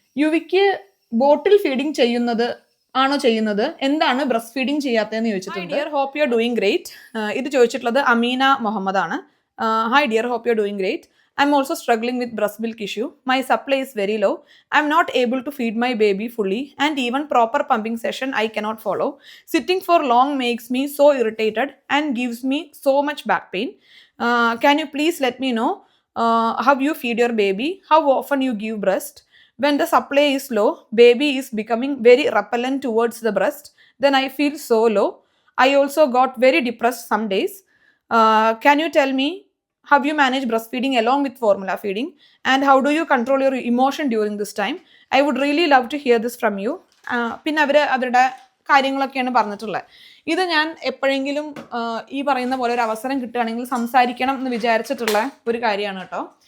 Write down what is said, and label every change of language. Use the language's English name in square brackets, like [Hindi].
[Malayalam] യുവിക്ക് ബോട്ടിൽ feeding ചെയ്യുന്നത് എന്താണ് breast feeding ചെയ്യാത്തതെന്ന് ചോദിച്ചിട്ടുണ്ട്. [English] Dear hope you are doing great. [Malayalam] ഇത് ചോദിച്ചിട്ടുള്ളത് അമീന മുഹമ്മദ് ആണ്. [English] Hi dear, hope you are doing great. I'm also struggling with breast milk issue. My supply is very low. I'm not able to feed my baby fully, and even proper pumping session I cannot follow. Sitting for long makes me so irritated and gives me so much back pain. Can you please let me know how you feed your baby? How often you give breast? When the supply is low, baby is becoming very repellent towards the breast. Then I feel so low. I also got very depressed some days. Can you tell me how you manage breastfeeding along with formula feeding, and how do you control your emotion during this time? I would really love to hear this from you. [Malayalam] പിന്നെ അവരുടെ കാര്യങ്ങളൊക്കെയാണ് പറഞ്ഞിട്ടുള്ളത്. ഇത് ഞാൻ എപ്പോഴെങ്കിലും ഈ പറയുന്ന പോലെ ഒരു അവസരം കിട്ടുകയാണെങ്കിൽ സംസാരിക്കണം എന്ന് വിചാരിച്ചിട്ടുള്ള ഒരു കാര്യമാണ് കേട്ടോ.